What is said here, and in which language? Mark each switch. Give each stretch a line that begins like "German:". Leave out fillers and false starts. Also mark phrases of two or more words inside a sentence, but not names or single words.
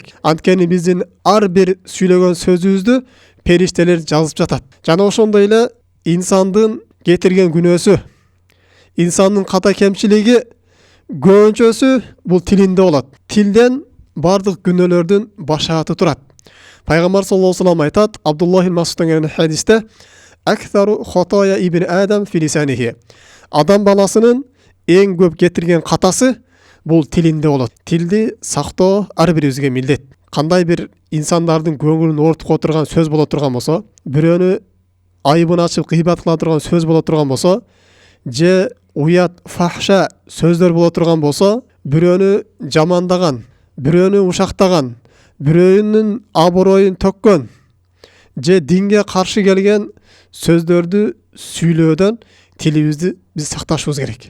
Kyrgyz: Анткени биздин ар бир сүйлөгөн сөзүбүздү периштелер жазып жатат. Жана ошондой эле инсандын кетирген күнөөсү, инсандын ката кемчилиги, көөнчөсү бул тилинде болот. Тилден бардык күнөөлөрдүн башааты турат. Пайгамбар
Arabic: صلى الله عليه وسلم
Kyrgyz: айтат, Абдуллах ибн Масудтан келген хадисте:
Arabic: "أكثر خطايا ابن آدم في لسانه."
Kyrgyz: Адам баласынын эң көп кетирген катасы бул тилинде болот. Тилди сактоо ар бирибизге милдет. Кандай бир инсандардын көңүлүн оортуп отурган сөз боло турган болсо, бирөөнү айыбын ачып гыйбат кыла турган сөз боло турган болсо, же уят, фахша сөздөр боло турган болсо, бирөөнү жамандаган, бирөөнү ушактаган, бирөөнүн аброюн төккөн, же динге каршы келген сөздөрдү сүйлөөдөн тилибизди биз сакташыбыз керек.